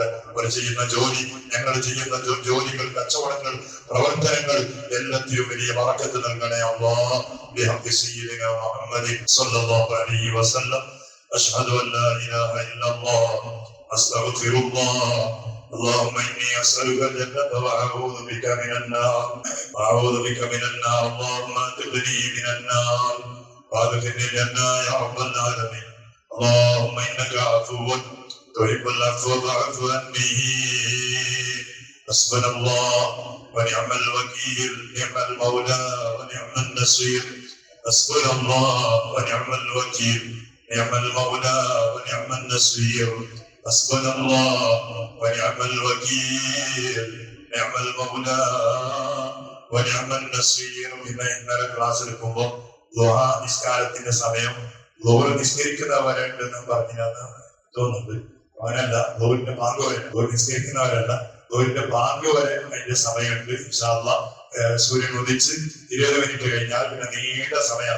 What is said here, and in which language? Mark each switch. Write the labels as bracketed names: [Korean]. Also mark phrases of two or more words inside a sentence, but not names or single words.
[Malayalam] അവർ ചെയ്യുന്ന ജോലി, ഞങ്ങൾ ചെയ്യുന്ന ജോലികൾ, കച്ചവടങ്ങൾ, പ്രവർത്തനങ്ങൾ എല്ലാത്തിലും വലിയ ബറക്കത്ത് നൽകണേ അല്ലാഹ്. [Arabic] بحق سيدنا محمد صلى الله عليه وسلم. أشهد أن لا إله إلا الله أستغفر الله. اللهم إني أسألك الجنة وأعوذ بك من النار. اللهم أنقذني من النار وأدخلني الجنة يا رب العالمين. اللهم إنك عفو تحب العفو فاعف عني. حسبنا الله ونعم الوكيل، نعم المولى ونعم النصير. حسبنا الله ونعم الوكيل، نعم المولى ونعم النصير. حسبنا الله ونعم الوكيل، نعم المولى ونعم النصير. [Malayalam] ഇന്നലെ ക്ലാസ് എടുക്കുമ്പോൾ ദുആ നിസ്കാരത്തിന്റെ സമയം ലോഹർ നിസ്കരിക്കുന്നവരുണ്ടെന്ന് പറഞ്ഞാന്ന് തോന്നുന്നത്. അവനല്ല, ലോഹിന്റെ ബാങ്ക് വരെ, ലോഹർ നിസ്കരിക്കുന്നവരല്ല, ലോഹിന്റെ ബാങ്ക് വരെ അതിന്റെ സമയമുണ്ട്. [Arabic] إن شاء الله [Malayalam] സൂര്യൻ ഉദിച്ച് 20 മിനിറ്റ് കഴിഞ്ഞാൽ പിന്നെ നീണ്ട സമയം.